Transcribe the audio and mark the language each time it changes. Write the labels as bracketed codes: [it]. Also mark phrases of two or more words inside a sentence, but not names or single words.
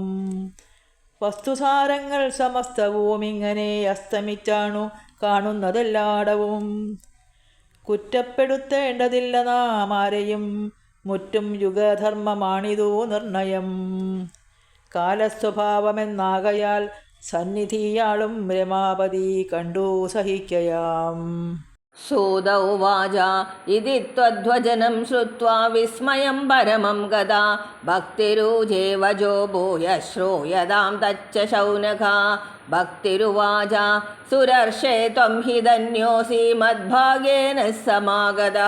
[ml] വസ്തുസാരങ്ങൾ സമസ്തവും ഇങ്ങനെ അസ്തമിച്ചാണു കാണുന്നതെല്ലാടവും. കുറ്റപ്പെടുത്തേണ്ടതില്ല നാം ആരെയും, മുറ്റും യുഗധർമ്മമാണിതു നിർണയം. കാലസ്വഭാവമെന്നാകയാൽ സന്നിധിയാളും രമാപതി കണ്ടു സഹിക്കയാം. [sa] सूत उवाच इति त्वद्वचनं श्रुत्वा विस्मयं परमं गदा भक्तिरुजे वचो भूयः श्रूयतां तच्च शौनका. भक्तिरुवाच सुरर्षे त्वं हि धन्योऽसि मद्भागेन समागतः.